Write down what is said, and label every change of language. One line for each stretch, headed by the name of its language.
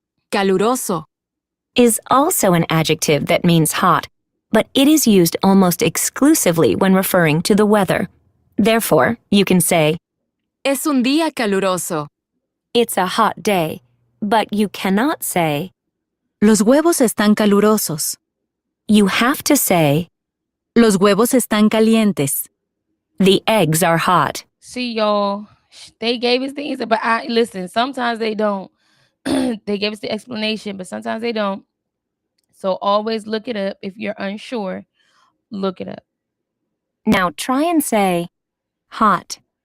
Spanish: Caluroso.
English: is also an adjective that means hot, but it is used almost exclusively when referring to the weather. Therefore, you can say,
Spanish: Es un día caluroso.
English: it's a hot day, but you cannot say,
Spanish: Los huevos están calurosos.
English: you have to say,
Spanish: Los huevos están calientes.
English: the eggs are hot. See, y'all, they gave us the answer, but listen, sometimes they don't. They gave us the explanation, but sometimes they don't. So always look it up. If you're unsure, look it up. Now try and say, hot.